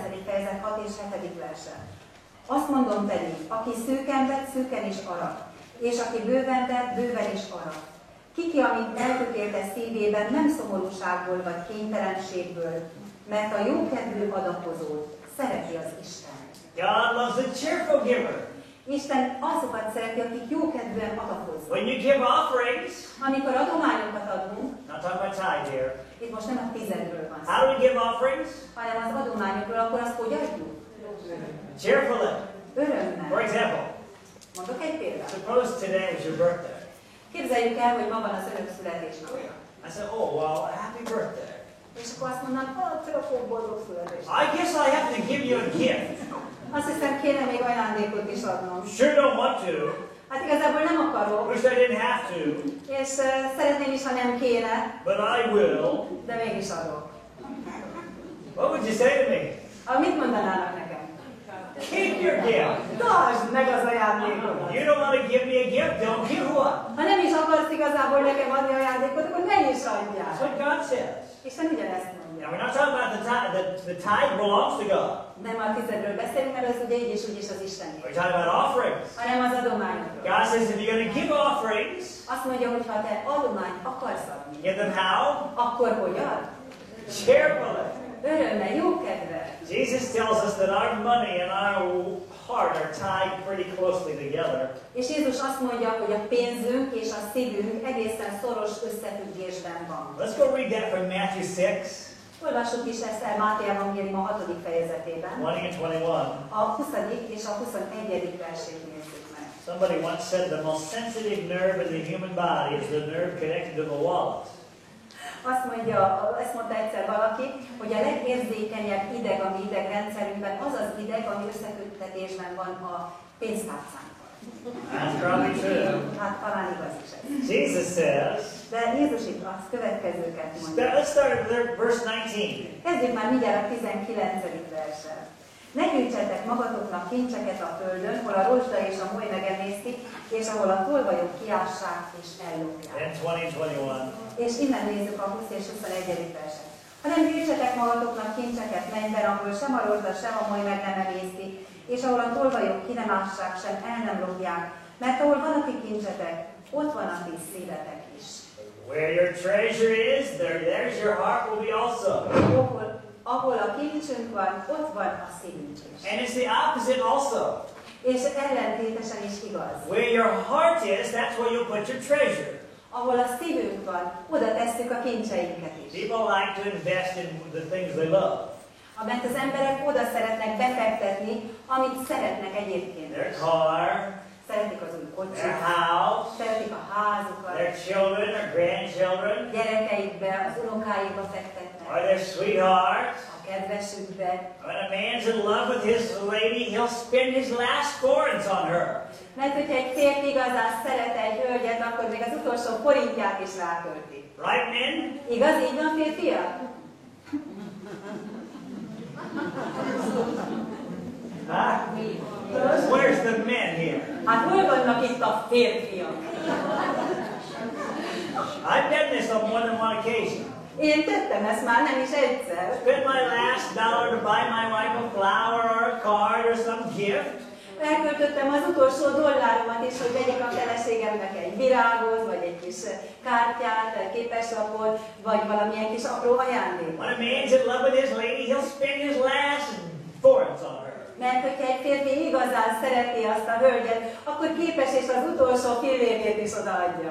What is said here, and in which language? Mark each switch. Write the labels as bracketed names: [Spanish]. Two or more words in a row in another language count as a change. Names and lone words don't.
[Hungarian] fejezet 6 és 7. verse. Azt mondom pedig, aki szűken vett, szűken is arat, és aki bőven vett, bőven is arat. Kiki, amit eltökélte szívében, nem szomorúságból vagy kénytelenségből, mert a jókedvű adakozót szereti az Isten. [English] God loves a cheerful giver. [Hungarian] Isten azokat szereti, akik jókedvűen adakoznak. [English] When you give offerings, [Hungarian] Amikor adományokat adunk, [English] not talking about tithe here. [Hungarian] itt most nem a tizedről van szó, [English] How do we give offerings? [Hungarian] hanem az adományokról, akkor azt hogy adjuk? [English] Cheerfully. For [Hungarian] Örömmel. [English] example, [Hungarian] Mondok egy példát. [English] suppose today was your birthday. [Hungarian] Képzeljük el, hogy ma van az önök születésnapja. [English] I said, oh, well, happy birthday. [Hungarian] És akkor azt mondanám, csak boldog születés. [English] I guess I have to give you a gift. [Hungarian] Azt hiszem, kéne még ajándékot is adnom. [English] Sure don't want to. [Hungarian] Hát igazából nem akarok, [English] Wish I didn't have to. [Hungarian] és szeretném is, ha nem kéne, [English] But I will. [Hungarian] de mégis adok. [English] What would you say to me? [Hungarian] Mit mondanának nekem? [English] Keep your gift. [Hungarian] Tartsd meg az ajándékot! [English] You don't want to give me a gift, don't give one. [Hungarian] Ha nem is akarsz igazából nekem adni ajándékot, akkor ne is adjál. [English] That's what God says. [Hungarian] Isten ugyanezt mondja. [English] Now, we're not talking about the tithe. The tithe belongs to God. [Hungarian] Nem a tizedről beszélünk, mert az ugye így és úgy is az Isten. [English] We're talking about offerings. [Hungarian] Hanem az adományokról. [English] God says if you're going to give offerings, [Hungarian] Azt mondja, hogy ha te adományt akarsz adni, [English] give them how? [Hungarian] akkor hogy ad? [English] Cheerfully. [Hungarian] Örömmel, jókedvel. [English] Jesus tells us that our money and our heart are tied pretty closely together. [Hungarian] És Jézus azt mondja, hogy a pénzünk és a szívünk egészen szoros összefüggésben van. [English] Let's go read that from Matthew 6, [Hungarian] Olvassuk is ezt el Máté evangélium a 6. fejezetében. [English] 20 and 21. [Hungarian] A 20. és a 21. versét nézzük meg. [English] Somebody once said the most sensitive nerve in the human body is the nerve connected to the wallet. [Hungarian] Ezt mondta egyszer valaki, hogy a legérzékenyebb ideg a mi idegrendszerünkben az az ideg, ami összeköttetésben van a pénztárcánkkal. [English] That's probably true. [Hungarian] Hát talán igaz is ez. [English] Jesus says, [Hungarian] De Jézus itt a következőket mondja. [English] let's start with verse 19. [Hungarian] Kezdjük már mindjárt a 19. verssel. Ne gyűjtsetek magatoknak kincseket a földön, hol a rozsda és a moly megemésztik, és ahol a tolvajok kiássák és ellopják. [English] And 20:21. [Hungarian] És innen nézzük a 20 és 21. verset. Hanem gyűjtsetek magatoknak kincseket mennyben, ahol sem a rozsda, sem a moly meg nem emészti, és ahol a tolvajok ki nem ássák, sem el nem lopják, mert ahol van a ti kincsetek, ott van a ti szívetek is. [English] Where your treasure is, there's your heart will be also. [Hungarian] Ahol a kincsünk van, ott van a szívünk is. [English] And it's the opposite also. [Hungarian] És ellentétesen is igaz. [English] Where your heart is, that's where you'll put your treasure. [Hungarian] Ahol a szívünk van, oda tesszük a kincseinket is. [English] People like to invest in the things they love. [Hungarian] Mert az emberek oda szeretnek befektetni, amit szeretnek egyébként. [English] Their car, [Hungarian] Szeretik az új [English] their [Hungarian] kocsit, [English] house, [Hungarian] szeretik a házukat, [English] their children, their grandchildren, [Hungarian] gyerekeikbe, az unokáikba fektetnek, [English] or their sweetheart. [Hungarian] a kedvesükbe. [English] When a man's in love with his lady, he'll spend his last forins on her. [Hungarian] Mert hogyha egy férfi igazán szeret egy hölgyet, akkor még az utolsó forintját is rákölti. [English] Right, men? [Hungarian] Igaz, így van, férfiak? Huh? [English] Where's the men here? [Hungarian] Hát hol vannak itt a férfiak? [English] I've done this on more than one occasion. [Hungarian] Én tettem ezt már nem is egyszer. [English] Spent my last dollar to buy my wife a flower or a card or some gift. [Hungarian] Elköltöttem az utolsó dolláromat is, hogy vegyek a feleségemnek egy virágot, vagy egy kis kártyát, egy képeslapot, vagy valamilyen kis apró ajándékot. [English] When a man's in love with his lady, he'll spend his last forins on her. [Hungarian] Mert hogyha egy férfi igazán szereti azt a hölgyet, akkor képes és az utolsó fillérjét is odaadja.